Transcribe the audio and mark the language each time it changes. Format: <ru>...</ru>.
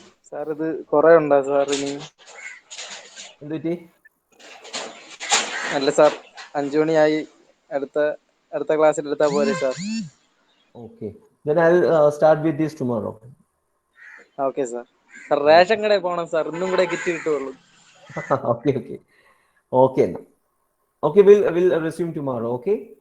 <ml>Sir ഇത് കുറെ ഉണ്ടോ സാർ ഇനി? എന്തുപറ്റി? അല്ല സാർ, 5 മണിയായി. അടുത്ത ക്ലാസ്സിൽ എടുത്താൽ പോരെ sir?</ml> <en>Okay, then I'll start with this tomorrow.</en> <ml>Okay sir. Ration കടയിൽ പോകണം സാർ, ഇന്നും കൂടെ കിറ്റ് കിട്ടുള്ളൂ.</ml> <en>Okay, okay, okay. Okay, we'll resume tomorrow. Okay.</en>